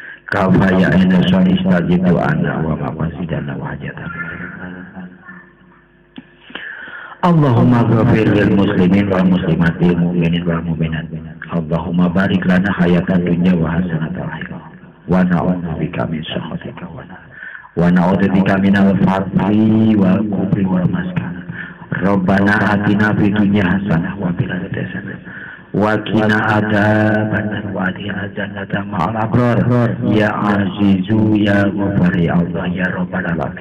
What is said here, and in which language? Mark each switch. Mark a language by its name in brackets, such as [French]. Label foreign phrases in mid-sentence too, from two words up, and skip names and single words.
[Arabic] كفاية إنسان استجب دعاءنا ومقاصدنا وحاجاتنا. اللهم اغفر للمسلمين والمسلمات المؤمنين والمؤمنات. اللهم بارك لنا حياة الدنيا وحسنة الآخرة. ونعوذ بك من سخطك ونعوذ بك من الفقر والكفر والمسكنة. ربنا آتنا في الدنيا حسنة وفي الآخرة حسنة وقنا عذاب النار وأدخلنا الجنة مع الأبرار يا عزيز يا غفار يا الله يا رب العالمين.